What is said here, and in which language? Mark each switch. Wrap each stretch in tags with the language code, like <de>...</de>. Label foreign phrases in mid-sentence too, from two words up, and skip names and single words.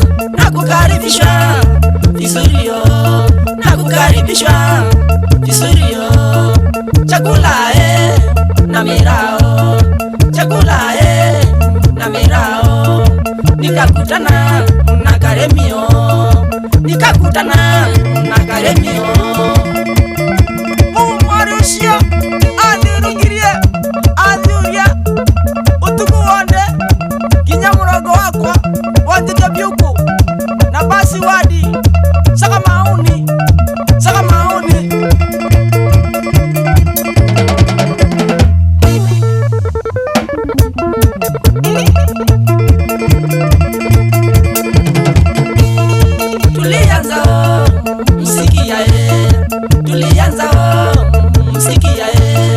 <sw>Na kukaribishwa vizuri yo, na kukaribishwa vizuri yo. Chakula na mirao, chakula na mirao. Nikakutana na Karemio, nikakutana na Karemio.</sw> <mer>Mwari ucio adhirugirie adhiuria utuku wonde ginya mugongo wakwa wanthite biuku na basi wadi saka maoni saka maoni.</mer> <sw>Tulianza muziki yae, tulianza muziki yae.</sw>